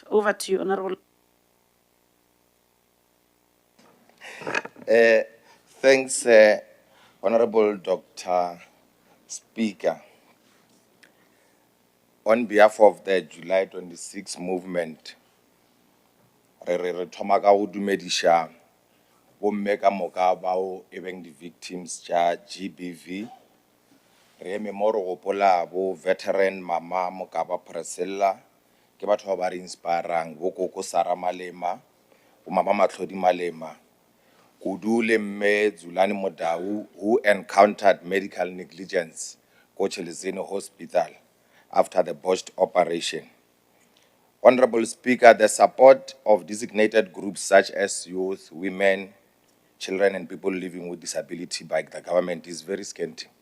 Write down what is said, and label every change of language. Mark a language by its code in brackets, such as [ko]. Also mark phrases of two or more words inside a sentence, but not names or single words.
[en] Over to you, Honorable. Thanks, Honorable Dr. Speaker. On behalf of the July 26 movement, [nso] re thoma ka go dumedisha bomme ka moka bao e beng di victims tša GBV. Re eme mo re gopola bo veteran mama Mokaba Priscilla, ke batho ba ba re inspirang, bo Koko Sara Malema, bo mama Matlhodi Malema, Kudu le mme Zulani Modau, [en] who encountered medical negligence ko Chelezeni Hospital after the botched operation. Honorable Speaker, the support of designated groups such as youth, women, children and people living with disability by the government is very scanty.